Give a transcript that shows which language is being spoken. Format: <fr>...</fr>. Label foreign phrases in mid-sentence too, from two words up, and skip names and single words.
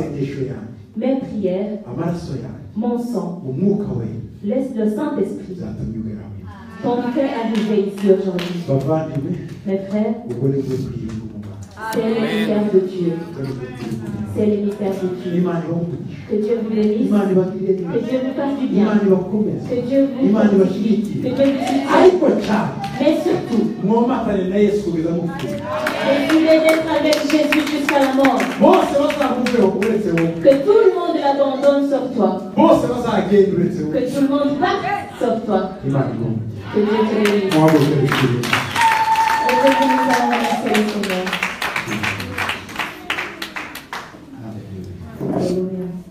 <fr>Mes prières, mon sang, laisse le Saint-Esprit. Ton cœur arrivé ici aujourd'hui. Mes frères, c'est le mystère de Dieu. C'est les mystères de Dieu.</fr> <rw>imana ibamugisha,</rw> <fr>Que Dieu vous bénisse.</fr> <rw>imana ibagirire</rw> <fr>Que</fr> <rw>neza,</rw> <fr>Dieu vous fasse du bien.</fr> <rw>imana ibakomeze,</rw> <fr>Que Dieu vous</fr> <rw>imana</rw> <fr>fortifie.</fr> <rw>ibashyigikire,</rw> <fr>Que Dieu vous soutienne.</fr> <rw>ariko cyane</rw> <fr>Mais surtout,</fr> <rw>mwomatane na yesu kugeza mupfuye.</rw> <fr>décidez d'être avec Jésus jusqu'à la mort.</fr> <rw>bose bazakumvira uretse wowe,</rw> <fr>Que tout le monde l'abandonne sauf toi.</fr> <rw>bose bazagenda uretse wowe.</rw> <fr>Que tout le monde parte sauf toi.</fr> <rw>imana ibamugisha.</rw> <fr>Que Dieu te bénisse.</fr> <rw>muhaguruke dusenge.</rw> <fr>Et que nous allons remercier le Seigneur. Alléluia.</fr>